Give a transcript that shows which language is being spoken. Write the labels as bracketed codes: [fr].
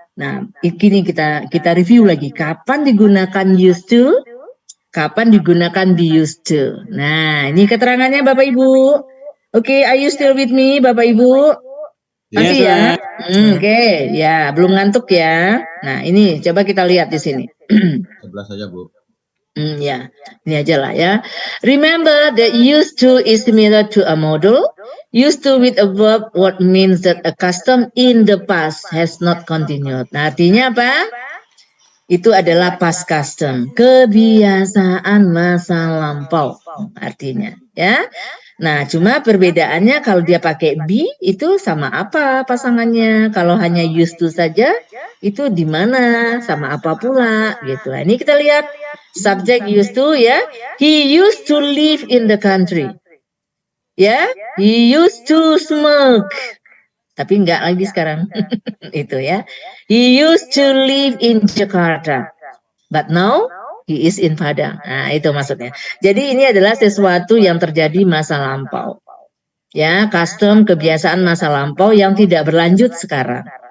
[id] Nah, ini kita review lagi. Kapan digunakan used to? Kapan digunakan be used to? Nah, ini keterangannya Bapak Ibu. [en] Oke, are you still with me Bapak Ibu? [id] Masih ya? Oke, ya belum ngantuk ya. Nah, ini coba kita lihat di sini. 11 saja, Bu. Ya, ini aja lah ya. [en] Remember that used to is similar to a modal. Used to with a verb what means that a custom in the past has not continued. [id] Nah, artinya apa? Itu adalah past custom, kebiasaan masa lampau artinya ya. Nah, cuma perbedaannya kalau dia pakai be itu sama apa pasangannya. Kalau hanya used to saja itu di mana, sama apa pula gitu. Nah, ini kita lihat subject used to ya. [en] He used to live in the country. Ya, he used to smoke. [id] Tapi enggak lagi sekarang. Itu ya. [en] He used to live in Jakarta. But now he is in Padang. [id] Nah, itu maksudnya. Jadi ini adalah sesuatu yang terjadi masa lampau. Ya, custom kebiasaan masa lampau yang tidak berlanjut sekarang.